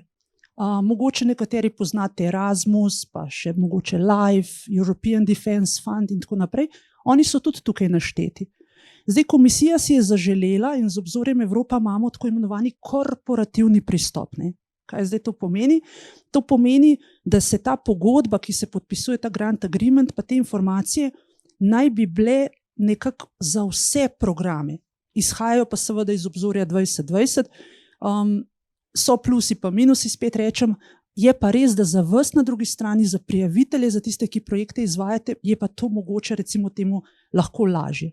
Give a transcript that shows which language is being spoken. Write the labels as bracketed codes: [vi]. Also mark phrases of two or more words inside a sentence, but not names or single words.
[sl] Mogoče nekateri poznate Erasmus, pa še mogoče LIFE, European Defence Fund in tako naprej. Oni so tudi tukaj našteti. Zdaj, komisija si je zaželela in z Obzorjem Evropa imamo tako imenovani korporativni pristop. Kaj zdaj to pomeni? To pomeni, da se ta pogodba, ki se podpisuje, ta [en] grant agreement, [sl] pa te informacije, naj bi bile nekako za vse programe. Izhajajo pa seveda iz Obzorja 2020. So plusi pa minusi, spet rečem, je pa res, da za vas na drugi strani, za prijavitelje, za tiste, ki projekte izvajate, je pa to mogoče recimo temu lahko lažje.